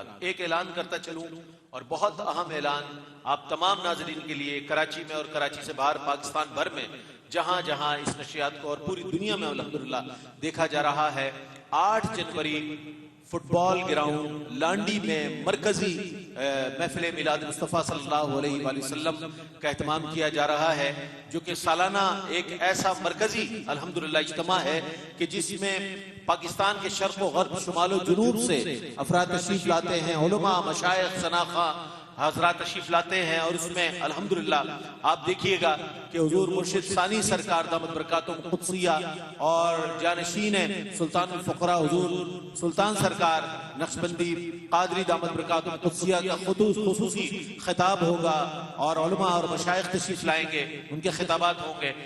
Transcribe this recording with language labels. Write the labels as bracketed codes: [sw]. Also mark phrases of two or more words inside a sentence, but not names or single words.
[ur] ایک اعلان کرتا چلوں، اور بہت اہم اعلان آپ تمام ناظرین کے لیے، کراچی میں اور کراچی سے باہر پاکستان بھر میں جہاں جہاں اس نشریات کو اور پوری دنیا میں الحمدللہ دیکھا جا رہا ہے، 8 جنوری فٹ بال گراؤنڈ لانڈی میں مرکزی محفل میلاد مصطفیٰ [ar] صلی اللہ علیہ وآلہ وسلم [ur] کا اہتمام کیا جا رہا ہے، جو کہ سالانہ ایک ایسا مرکزی الحمدللہ اجتماع ہے کہ جس میں پاکستان کے شرق و غرب، شمال و جنوب سے افراد تشریف لاتے ہیں، علماء، مشائخ، شناخہ حضرات تشریف لاتے ہیں، اور اس میں الحمدللہ آپ دیکھیے گا کہ حضور مرشد ثانی سرکار [ar] دامت برکاتہم قدسیہ [ur] اور جانشین سلطان الفقراء حضور سلطان سرکار نقشبندی قادری [ar] دامت برکاتہم قدسیہ [ur] کا خصوصی خطاب ہوگا، اور علماء اور مشائخ تشریف لائیں گے، ان کے خطابات ہوں گے۔